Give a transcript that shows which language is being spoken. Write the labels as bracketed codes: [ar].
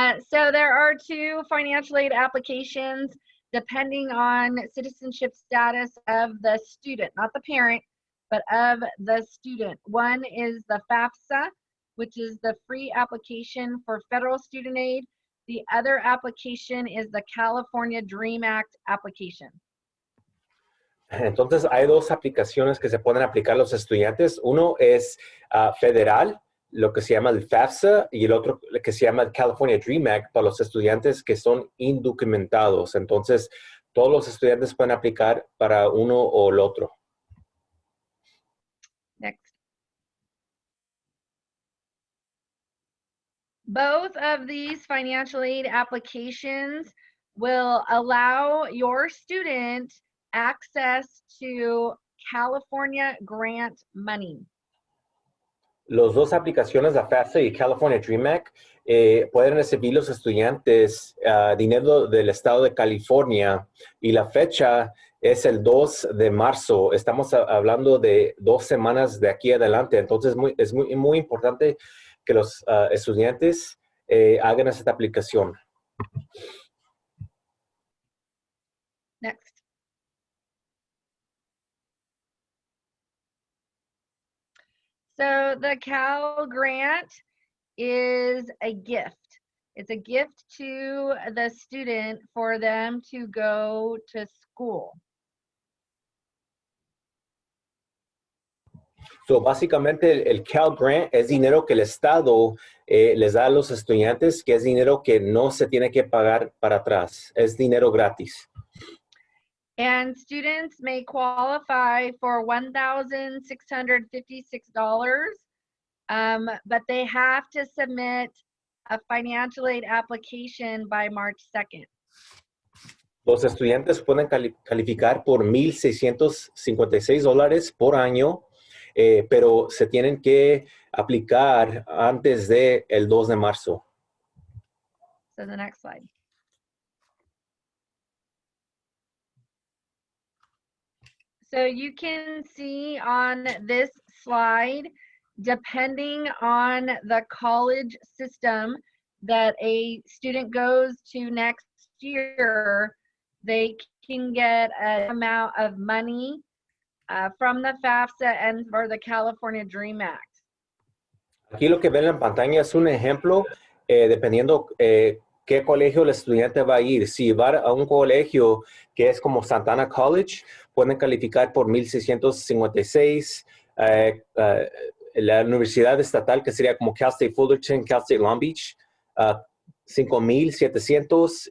[en] So there are two financial aid applications depending on citizenship status of the student, not the parent, but of the student. One is the Fafsa, which is the free application for federal student aid. The other application is the California DREAM Act application. [es] Entonces, hay dos aplicaciones que se pueden aplicar a los estudiantes. Uno es federal, lo que se llama el Fafsa, y el otro que se llama el California DREAM Act para los estudiantes que son indocumentados. Entonces, todos los estudiantes pueden aplicar para uno o el otro. [en] Next. Both of these financial aid applications will allow your student access to California grant money. [es] Las dos aplicaciones, la FAFSA y California DREAM Act, pueden recibir los estudiantes dinero del estado de California y la fecha es el 2 de marzo. Estamos hablando de 2 semanas de aquí adelante. Entonces, es muy importante que los estudiantes hagan esta aplicación. [en] Next. So the Cal Grant is a gift. It's a gift to the student for them to go to school. [es] So, básicamente, el Cal Grant es dinero que el Estado les da a los estudiantes, que es dinero que no se tiene que pagar para atrás. Es dinero gratis. [en] And students may qualify for $1,656, but they have to submit a financial aid application by March 2nd. [es] Los estudiantes pueden calificar por $1,656 por año, pero se tienen que aplicar antes de el 2 de marzo. [en] So the next slide. So you can see on this slide, depending on the college system that a student goes to next year, they can get an amount of money from the FAFSA and for the California DREAM Act. [es] Aquí lo que ven en pantalla es un ejemplo, dependiendo qué colegio el estudiante va a ir. Si va a un colegio que es como Santana College, pueden calificar por $1,656. La universidad estatal, que sería como Cal State Fullerton, Cal State Long Beach, $5,700.